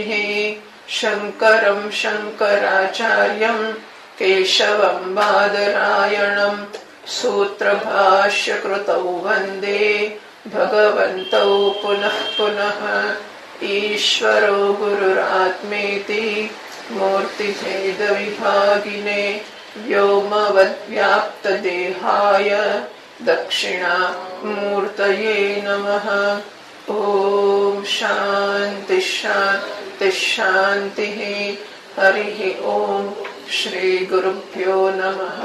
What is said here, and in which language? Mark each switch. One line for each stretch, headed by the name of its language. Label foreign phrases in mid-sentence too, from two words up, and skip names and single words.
Sanskrit: શંકરમ શંકરાચાર્યમ કેશવમ બાદરાયણમ સૂત્રભાષ્યકૃતૌ વંદે ભગવन्तૌ પુનઃ પુનઃ. ઈશ્વરો ગુરુરાત્મેતિ मूर्तिभेदविभागिने व्योमवद्व्याप्तदेहाय दक्षिणामूर्तये नमः। ॐ शान्ति शान्ति शान्तिः। हरिः ॐ। श्रीगुरुभ्यो नमः।